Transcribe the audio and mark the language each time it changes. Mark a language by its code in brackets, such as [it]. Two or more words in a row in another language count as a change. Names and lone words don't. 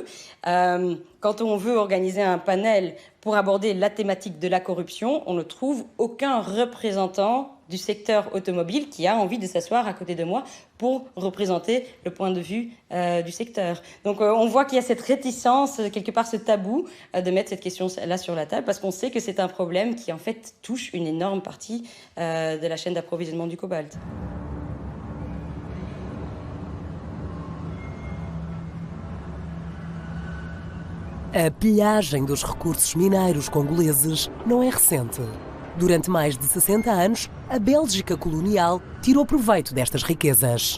[fr] Quand on veut organiser un panel pour aborder la thématique de la corruption, on ne trouve aucun représentant du secteur automobile qui a envie de s'asseoir à côté de moi pour représenter le point de vue du secteur. Donc on voit qu'il y a cette réticence, quelque part ce tabou, de mettre cette question-là sur la table, parce qu'on sait que c'est un problème qui en fait touche une énorme partie de la chaîne d'approvisionnement du cobalt. [pt] A pilhagem dos recursos mineiros congoleses não é recente. Durante mais de 60 anos, a Bélgica colonial tirou proveito destas riquezas.